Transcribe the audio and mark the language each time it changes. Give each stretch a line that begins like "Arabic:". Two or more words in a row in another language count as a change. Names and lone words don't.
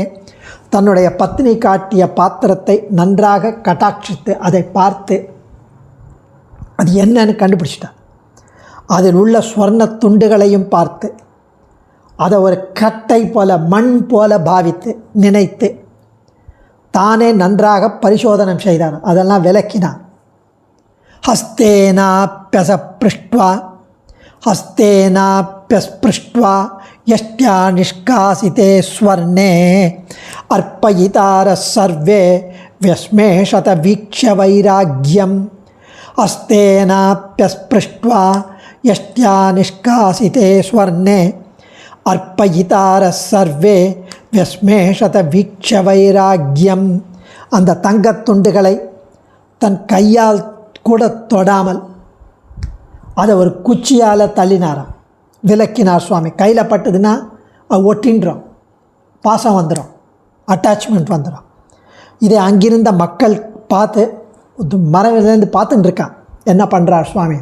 Tamil: தன்னுடைய பத்னி காட்டிய பாத்திரத்தை நன்றாக கட்டாட்சித்து அதை பார்த்து அது என்னன்னு கண்டுபிடிச்சிட்டான். அதில் உள்ள ஸ்வர்ண துண்டுகளையும் பார்த்து அதை ஒரு கட்டை போல மண் போல பாவித்து நினைத்து தானே நன்றாக பரிசோதனம் செய்தான். அதெல்லாம் விளக்கினான்.
Sanskrit: हस्तेनाप्यस्पृष्ट्वा यष्ट्या निष्कासिते स्वर्णे अर्पयितारः सर्वे व्यस्मेषत वीक्ष्य वैराग्यम् हस्तेनाप्यस्पृष्ट्वा यष्ट्या निष्कासिते स्वर्णे अर्पयितारः सर्वे व्यस्मेषत वीक्ष्य वैराग्यम्
Tamil: அந்த தங்கத்துண்டுகளை தன் கையால் கூட தொடாமல் அதை ஒரு குச்சியால் தள்ளினாராம், விலக்கினார் சுவாமி. கையில் பட்டதுன்னா அது ஒட்டின்றோம், பாசம் வந்துடும், அட்டாச்மெண்ட் வந்துடும். இதை அங்கிருந்த மக்கள் பார்த்து மரவிலேருந்து பார்த்துட்டு இருக்கான், என்ன பண்ணுறார் சுவாமி.